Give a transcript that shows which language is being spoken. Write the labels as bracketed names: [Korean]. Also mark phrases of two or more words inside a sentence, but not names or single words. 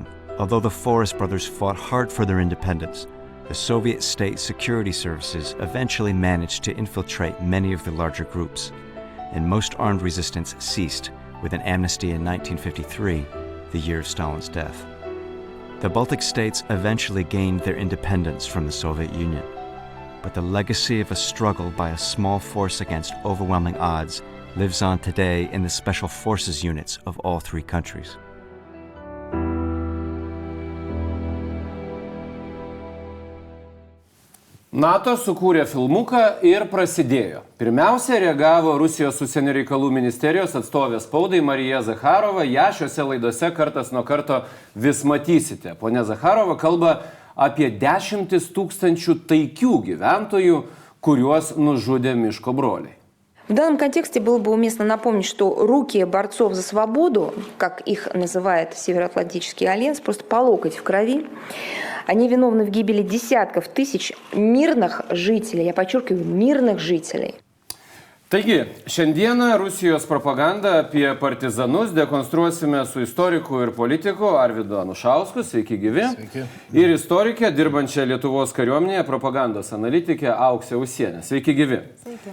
[English] Although the Forest Brothers fought hard for their independence, the Soviet state security services eventually managed to infiltrate many of the larger groups, and most armed resistance ceased with an amnesty in 1953, the year of Stalin's death. The Baltic states eventually gained their independence from the Soviet Union, but the legacy of a struggle by a small force against overwhelming odds lives on today in the special forces units of all three countries. [Lithuanian] NATO sukūrė filmuką ir prasidėjo. Pirmiausia, reagavo Rusijos užsienio reikalų ministerijos atstovė spaudai Marija Zakharova. Ja šiuose laidose kartas nuo karto vis matysite. Ponia Zakharova kalba apie 10 000 taikių gyventojų, kuriuos nužudė miško broliai. [Russian] В данном контексте было бы уместно напомнить, что руки борцов за свободу, как их называет Североатлантический альянс, просто по локоть в крови. Они виновны в гибели десятков тысяч мирных жителей, я подчеркиваю, мирных жителей. [Lithuanian] Taigi, šiandieną Rusijos propagandą apie partizanus dekonstruosime su istoriku ir politiku Arvydu Anušausku, sveiki gyvi. Sveiki. Ir istorikė, dirbančia Lietuvos kariuomenėje, propagandos analitikė Auksė Usienė. Sveiki gyvi. Sveiki.